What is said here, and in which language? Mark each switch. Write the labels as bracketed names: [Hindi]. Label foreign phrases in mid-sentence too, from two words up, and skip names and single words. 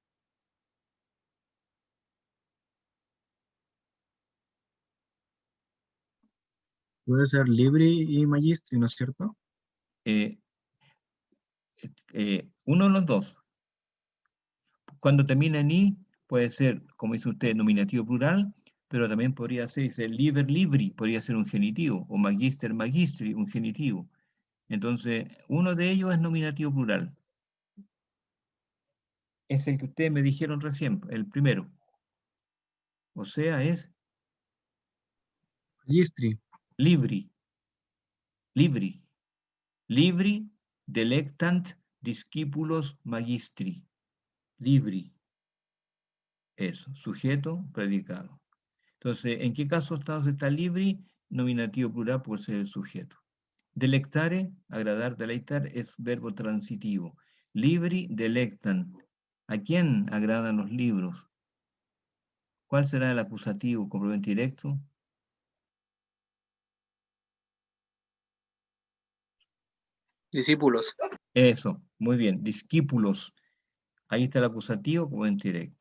[Spanish] Puede ser libri y magistri, ¿no es cierto? Uno de los dos. Cuando termina en i, puede ser, como dice usted, nominativo plural, pero también podría ser [Latin] liber, libri, [Spanish] podría ser un genitivo, o [Latin] magister, magistri, [Spanish] un genitivo. Entonces, uno de ellos es nominativo plural. Es el que ustedes me dijeron recién, el primero. O sea, es Magistri. [Latin] libri, libri, libri, delectant, discípulos, magistri. [Spanish] Libri. Eso, sujeto, predicado. Entonces, ¿en qué caso está libri? Nominativo plural por ser el sujeto. Delectare, agradar, deleitar, es verbo transitivo. Libri, delectan. ¿A quién agradan los libros? ¿Cuál será el acusativo, complemento directo? Discípulos. Eso, muy bien, discípulos. Ahí está el acusativo, complemento directo.